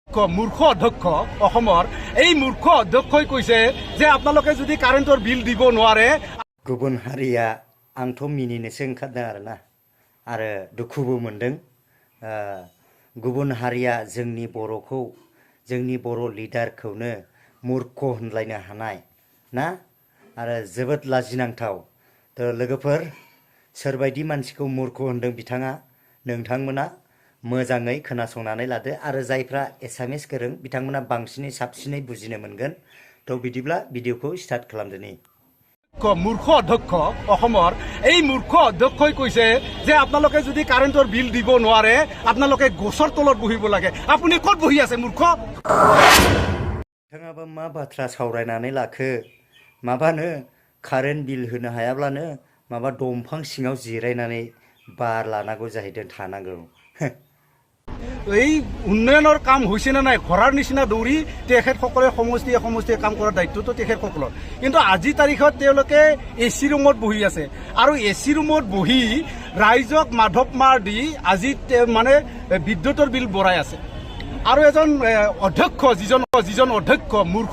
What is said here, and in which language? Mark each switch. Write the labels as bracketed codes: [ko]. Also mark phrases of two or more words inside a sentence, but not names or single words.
[as] মূৰ্খ অধ্যক্ষ অসমৰ এই মূৰ্খ অধ্যক্ষই কৈছে যে আপোনালোকে যদি কাৰেণ্টৰ বিল দিব নোৱাৰে [brx] गुबुन हारिया आंथ' मिनिनोसो ओंखारदों आरोना आरो दुखुबो मोनदों गुबुन हारिया जोंनि बर'खौ जोंनि बर' लिडारखौनो मूर्ख होनलायनो हानाय ना आरो जोबोद लाजिनांथाव थ' लोगोफोर सोरबायदि मानसिखौ मूर्ख होनदों बिथाङा नोंथांमोना मोजाङै खोनासंनानै लादो आरो जायफ्रा एसामिस गोरों बिथांमोना बांसिनै साबसिनै बुजिनो मोनगोन थ' बिदिब्ला भिडिअखौ स्टार्ट खालामदोनि [as] মূৰ্খ অধ্যক্ষ অসমৰ এই মূৰ্খ অধ্যক্ষই কৈছে যে আপোনালোকে যদি কাৰেণ্টৰ বিল দিব নোৱাৰে আপোনালোকে গছৰ তলত বহিব লাগে আপুনি ক'ত বহি আছে মূৰ্খ [brx] बिथाङाबो मा बाथ्रा सावरायनानै लाखो माबानो [en] current bill [brx] होनो हायाब्लानो माबा दंफां सिङाव जिरायनानै बार लानांगौ जाहैदों थानांगौ [as] এই উন্নয়নৰ কাম হৈছে না নাই ঘৰৰ নিচিনা দৌৰি তেখেতসকলে সমষ্টিয়ে কাম কৰাৰ দায়িত্বটো তেখেতসকলৰ কিন্তু আজি তাৰিখত তেওঁলোকে [en] AC room [as] বহি আছে আৰু [en] AC room [as] বহি ৰাইজক মাধৱ মাৰ দি আজি মানে বিদ্যুতৰ বিল বঢ়াই আছে আৰু এজন অধ্যক্ষ যিজন অধ্যক্ষ মূৰ্খ